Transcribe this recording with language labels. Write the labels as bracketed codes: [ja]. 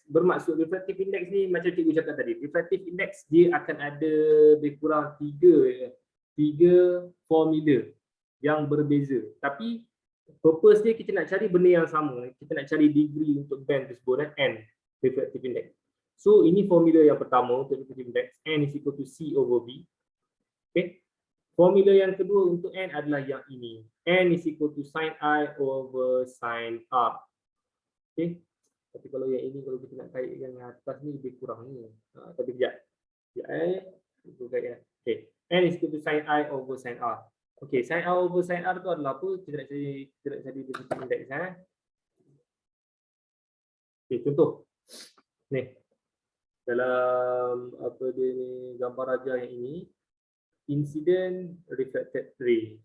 [ms] Bermaksud refractive index ni macam cikgu cakap tadi. Refractive index dia akan ada lebih kurang tiga formula yang berbeza. Tapi purpose dia kita nak cari benda yang sama. Kita nak cari degree untuk band tersebut N, refractive index. So ini formula yang pertama untuk [en] refractive index, N is equal to C over V. Okay. [ms] Formula yang kedua untuk N adalah yang ini. [en] N is equal to sin I over sin R. [ms] Okay. Tapi kalau yang ini, kalau kita nak kaitkan yang atas ni lebih kurang ni. Tapi sekejap. [en] Okay. N is equal to sin I over sin R. Okay, sin I over sin R [ms] tu adalah apa? Kita nak cari [en] refractive index. [ms] Okay, contoh. Ni. Dalam apa dia ni, gambar rajah yang ini. [en] Incident reflected ray.